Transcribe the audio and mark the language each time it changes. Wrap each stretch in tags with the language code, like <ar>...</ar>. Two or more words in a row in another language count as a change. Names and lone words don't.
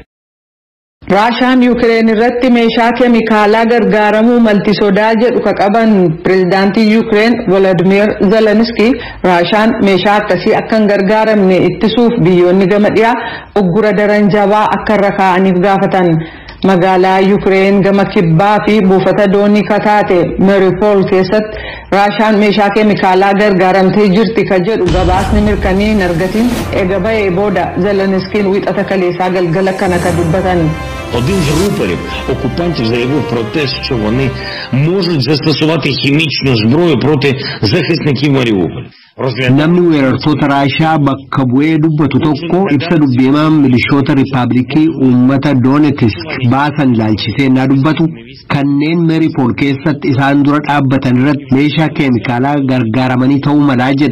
<om>Raashaan Yuukireen irratti meeshaa keemikaalaa gargaaramuu malti sodaa jedhu ka qaban pirezidaantii Yuukireen Volodymyr Zelensky Raashaan meeshaa akkasii akka hin gargaaramne ittisuuf biyyoonni gama dhiyaa uggura daran jabaa akka irra kaa'aniif gaafatan. Magaalaa Yuukireen gama kibbaa fi buufata doonii kataate Mariupol keessatti Raashaan meeshaa keemikaalaa gargaaramtee jirti ka jedhu gabaasni mirkanii hin argatin eega ba'ee booda Zelenskiin wixata kaleessaa galgala kana ka dubbatan.</om> <uk>Один з рупорів окупантів заявив про те, що вони можуть застосувати хімічну зброю проти захисників Маріуполя.</uk> <om>Namni weerartoota Raashaa bakka bu'ee dubbatu tokko ibsa dubbiimaan milishoota Riippaabilikii uummata Doonetisk baasan ilaalchisee naa dubbatu kanneen Mariupol keessatti isaan dura dhaabbatan irratti meeshaa keemikaalaa gargaaramanii ta'uu malaa jedhe.</om>